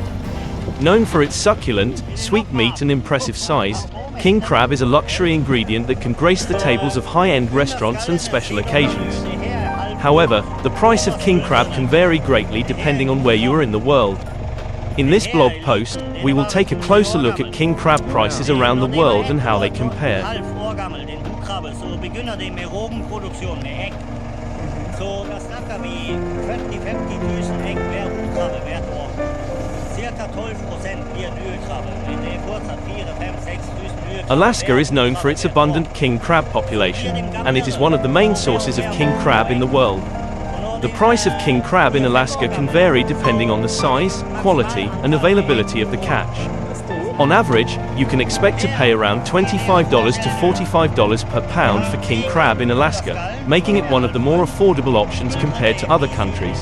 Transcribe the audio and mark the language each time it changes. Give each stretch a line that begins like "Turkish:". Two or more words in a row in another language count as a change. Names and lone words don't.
English: Known for its succulent, sweet meat and impressive size, king crab is a luxury ingredient that can grace the tables of high-end restaurants and special occasions. However, the price of king crab can vary greatly depending on where you are in the world. In this blog post, we will take a closer look at king crab prices around the world and how they compare.
Norwegian: Så da snakker vi 40-50 000 egg hver krabbe hvert
English: Alaska is known for its abundant king crab population, and it is one of the main sources of king crab in the world. The price of king crab in Alaska can vary depending on the size, quality, and availability of the catch. On average, you can expect to pay around $25 to $45 per pound for king crab in Alaska, making it one of the more affordable options compared to other countries.